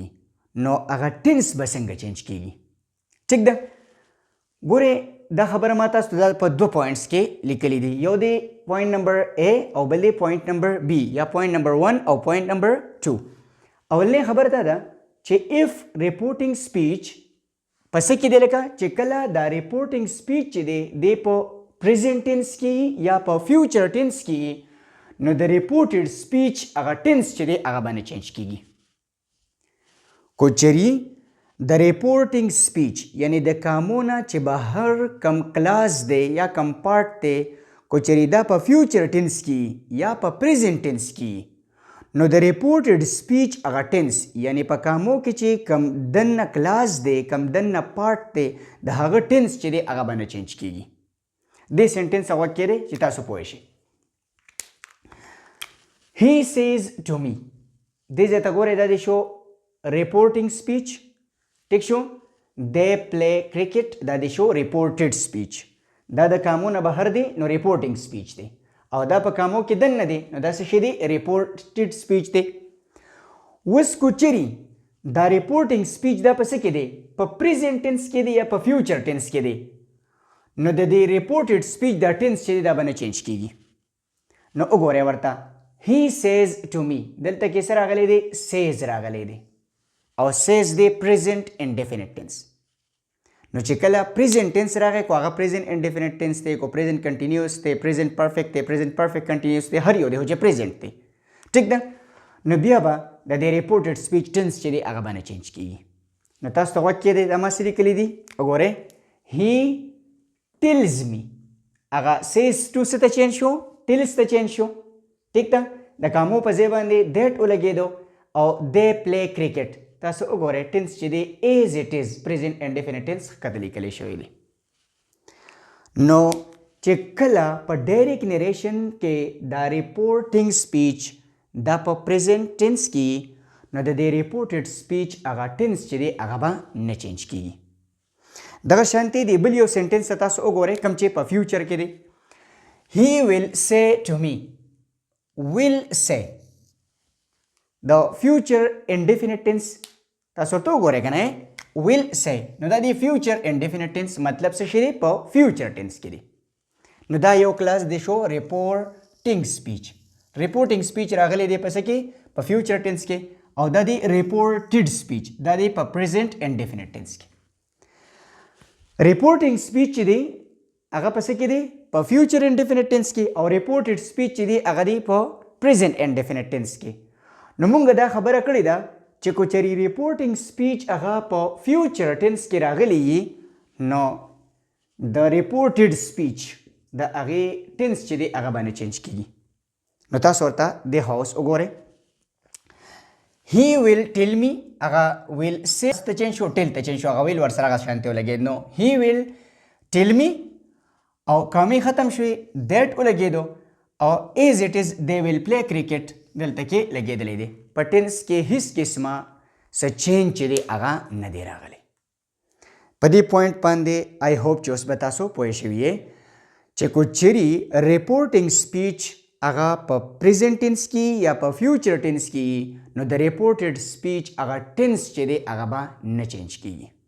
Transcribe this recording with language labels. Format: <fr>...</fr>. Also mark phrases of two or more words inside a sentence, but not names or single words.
<ps>نو هغه ټینس به څنګه چینج کیږي؟ ټیک ده. ګورئ دا خبره ما تاسو ته په 2 پوینټس کې لیکلي دي. یو دی</ps> <en>point number A</en> <ps>او بل دی</ps> <en>point number B</en> <ps>یا</ps> <en>point number 1</en> <ps>او</ps> <en>point number 2.</en> <ps>اولنۍ خبره دا ده چې</ps> <en>if reporting speech</en> <ps>پس کې دی لکه چې کله دا</ps> <en>reporting speech</en> <ps>چې دی په</ps> <en>present tense</en> <ps>کې یا په</ps> <en>future tense</en> <ps>کې نو د</ps> <en>reported speech</en> <ps>هغه tense چې دی هغه باندې چینج کیږي. کو چېرې د</ps> <en>reporting speech</en> <ps>یعنی د کامونه چې بهر کم کلاس دی یا کم پارت دی کو چېرې دا په</ps> <en>future tense</en> <ps>کې یا په</ps> <en>present tense</en> <ps>کې نو د</ps> <en>reported speech</en> <ps>هغه ټینس یعنی په کامو کې چې کم دننه کلاس دی کم دننه پارت دی د هغه ټینس چې دی هغه باندې چینج کیږي. دې سنټنس هغه کې دی چې تاسو پوه شئ.</ps> <en>He says to me</en> <ps>دې ځای ته ګورئ دا دی شو</ps> <en>reporting speech.</en> <ps>ٹھیک شو.</ps> <en>they play cricket</en> <ps>دا دی شو</ps> <en>reported speech.</en> <ps>دا د کامونه بهر دی نو</ps> <en>reporting speech</en> <ps>دی او دا په کامو کې دننه دی نو دا څه شی دی</ps> <en>reported speech</en> <ps>دی. اوس کو چېرې دا</ps> <en>reporting speech</en> <ps>دا په څه کې دی په</ps> <en>present tense</en> <ps>کې دی یا په</ps> <en>future tense</en> <ps>کې دی نو د دې</ps> <en>reported speech</en> <ps>دا tense چې دی دا باندې چینج کیږي. نو وګورئ ورته</ps> <en>he says to me</en> <ps>دلته کې څه راغلی دی says راغلی دی او says دی</ps> <en>present indefinite tense.</en> <ps>نو چې کله</ps> <en>present tense</en> <ps>راغی کو هغه</ps> <en>present indefinite tense</en> <ps>دی کو</ps> <en>present continuous</en> <ps>دی</ps> <en>present perfect</en> <ps>دی</ps> <en>present perfect continuous</en> <ps>دی هر یو دی چې present دی. ټیک ده. نو بیا به د دې</ps> <en>reported speech tense</en> <ps>چې دی هغه باندې چینج کیږي. نو تاسو ته غوږ کېدی دا ما څه لیکلي دي وګورئ</ps> <en>he tells me</en> <ps>هغه</ps> <en>says to</en> <ps>څه ته چینج شو tells ته چینج شو. ټیک ده. د کامو په ځای باندې that ولګېدو او</ps> <en>they play cricket.</en> <ps>تاسو وګورئ ټینس چې دی</ps> <en>as it is present indefinite tense</en> <ps>ښکته لیکلی شوی دی. نو چې کله په</ps> <en>direct narration</en> <ps>کې دا</ps> <en>reporting speech</en> <ps>دا په</ps> <en>present tense</en> <ps>کې نو د دې</ps> <en>reported speech</en> <ps>هغه ټینس چې دی هغه به نه چینج کیږي. دغه شانتي دی بل یو سنټنس تاسو وګورئ کوم چې په فیوچر کې دی.</ps> <en>he will say to me will say</en> <ps>د</ps> <en>future indefinite tense</en> <ps>تاسو ته وګورئ که نه</ps> <en>will say</en> <ps>نو دا دی</ps> <en>future indefinite tense</en> <ps>مطلب څه شی دی په</ps> <en>future tense</en> <ps>کې دی. نو دا یو کلاس دی شو</ps> <en>reporting speech. reporting speech</en> <ps>راغلی دی په څه کې په</ps> <en>future tense</en> <ps>کې او دا دی</ps> <en>reported speech</en> <ps>دا دی په</ps> <en>present indefinite tense</en> <ps>کې.</ps> <en>reporting speech</en> <ps>چې دی هغه په څه کې دی په</ps> <en>future indefinite tense</en> <ps>کې او</ps> <en>reported speech</en> <ps>چې دی هغه دی په</ps> <en>present indefinite tense</en> <ps>کې. نو مونږ دا خبره کړې ده چې کو چېرې</ps> <en>reporting speech</en> <ps>هغه په</ps> <en>future tense</en> <ps>کې راغلی وي نو د</ps> <en>reported speech</en> <ps>د هغې ټینس چې دی هغه باندې چینج کیږي. نو تاسو ورته د هاوس وګورئ</ps> <en>he will tell me</en> <ps>هغه</ps> <en>will say</en> <ps>ته چینج شو ټیل ته چینج شو هغه ویل ورسره هغه شانتې ولګېد نو</ps> <en>he will tell me</en> <ps>او کامې ختم شوې that ولګېدو او</ps> <en>as it is they will play cricket</en> <ps>دلته کې لګېدلی دی. په ټینس کې هیڅ قسمه څه چینج چې دی هغه نه دی راغلی. په دې پوینټ باندې</ps> <en>I hope</en> <ps>چې اوس به تاسو پوه شوي چې کو چیرې</ps> <en>reporting speech</en> <ps>هغه په</ps> <en>present tense</en> <ps>کې یا په</ps> <en>future tense</en> <ps>کې نو د</ps> <en>reported speech</en> <ps>هغه ټینس چې دی هغه به نه چینج کیږي.</ps>